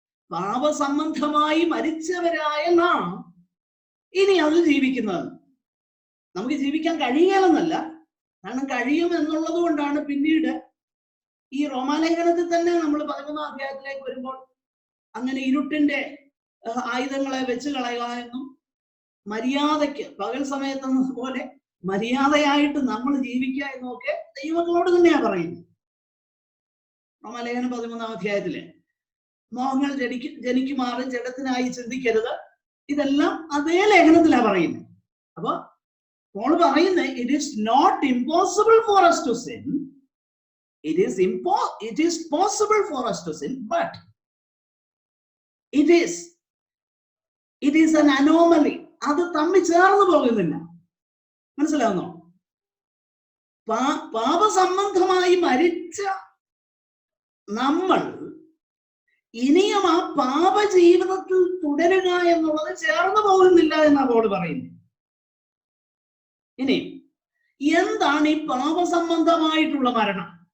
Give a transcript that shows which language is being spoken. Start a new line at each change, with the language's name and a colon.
Malayalam: പാപസംബന്ധമായി മരിച്ചവരായ നാം ഇനി അതിൽ ജീവിക്കുന്നത് നമുക്ക് ജീവിക്കാൻ കഴിയണമെന്നല്ല, കാരണം കഴിയും എന്നുള്ളത് കൊണ്ടാണ് പിന്നീട് ഈ റോമാലേഖനത്തിൽ തന്നെ നമ്മൾ 11-ാം അധ്യായത്തിലേക്ക് വരുമ്പോൾ അങ്ങനെ ഇരുട്ടിന്റെ ആയുധങ്ങളെ വെച്ച് കളയുക എന്നും മര്യാദയ്ക്ക് പകൽ സമയത്തെന്ന പോലെ മര്യാദയായിട്ട് നമ്മൾ ജീവിക്കുക എന്നൊക്കെ ദൈവങ്ങളോട് തന്നെയാ പറയുന്നത്. റോമാലേഖനം 13-ാം അധ്യായത്തിലെ മോഹങ്ങൾ ജനിക്കുമാറും ജഡത്തിനായി ചിന്തിക്കരുത്, ഇതെല്ലാം അതേ ലേഖനത്തിലാ പറയുന്നത്. അപ്പൊ പോൾ പറയുന്നത്,
English: It is not impossible for us to sin. It is possible for us to sin, but it is an anomaly.
Malayalam: അത് തമ്മിൽ ചേർന്ന് പോകുന്നില്ല. മനസ്സിലാവുന്നോ? പാപസംബന്ധമായി മരിച്ച നമ്മൾ ഇനിയും ആ പാപ ജീവിതത്തിൽ തുടരുക എന്നുള്ളത് ചേർന്ന് പോകുന്നില്ല എന്നാണ് പോൾ പറയുന്നത്. ഇനി എന്താണ് ഈ പാപസംബന്ധമായിട്ടുള്ള മരണം?